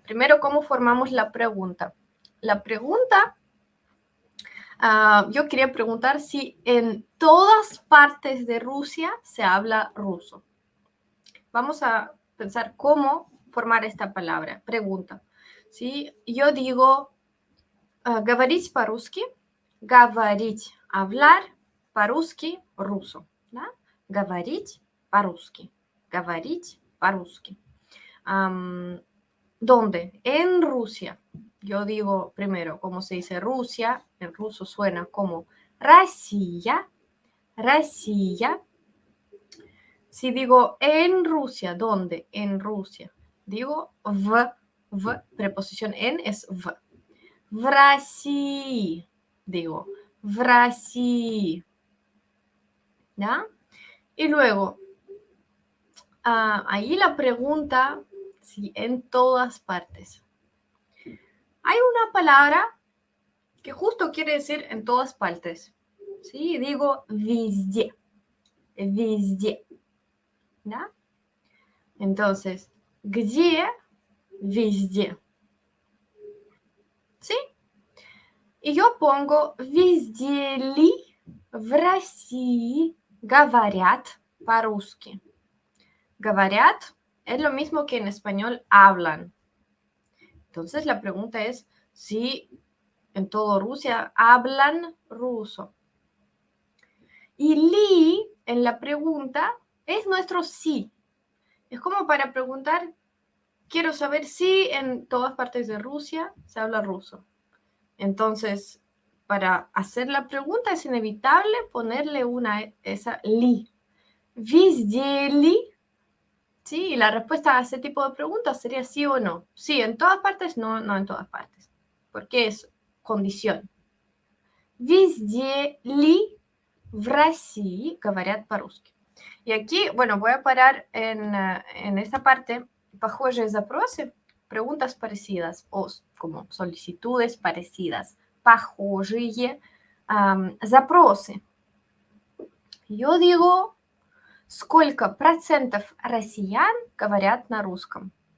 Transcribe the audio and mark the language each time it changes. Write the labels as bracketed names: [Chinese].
[Spanish] Primero, ¿cómo formamos la pregunta? La pregunta, yo quería preguntar si en todas partes de Rusia se habla ruso. Vamos a pensar cómo formar esta palabra, pregunta. ¿Sí? Yo digo, [Russian] говорить по-русски, говорить, [Spanish] hablar, [Russian] по-русски, [Spanish] ruso. [Russian] ¿Да? Говорить по-русски, говорить по-русски. [Spanish] ¿Dónde? En Rusia. Yo digo primero, ¿cómo se dice Rusia? En ruso suena como [Russian] Россия, Россия. [Spanish] Si digo en Rusia, ¿dónde? En Rusia. Digo в, preposición en es в. [Russian] В России, [Spanish] digo [Russian] в России, [Spanish] ¿ya? Y luego, ahí la pregunta, sí, en todas partes. Hay una palabra que justo quiere decir en todas partes, ¿sí? [Russian] Digo везде, везде, ¿ya? [Spanish] Entonces, [Russian] где, везде, [Spanish] ¿sí? Y yo pongo [Russian] везде ли в России говорят по-русски. [Spanish] Говорят es lo mismo que en español hablan. Entonces la pregunta es si en toda Rusia hablan ruso. Y li en la pregunta es nuestro sí. Es como para preguntar, quiero saber si en todas partes de Rusia se habla ruso. Entonces, para hacer la pregunta es inevitable ponerle esa li. [Russian] Везде ли? [Spanish] Sí, y la respuesta a ese tipo de preguntas sería sí o no. Sí, en todas partes, no, no en todas partes. Porque es condición. [Russian] Везде ли в России говорят по-русски? [Spanish] Y aquí, bueno, voy a parar en esta parte. [Russian] Похожие запросы, [Spanish] preguntas parecidas o como solicitudes parecidas. [Russian] Похожие запросы. [Spanish] Yo digo, [Russian] сколько процентов россиян говорят на русском?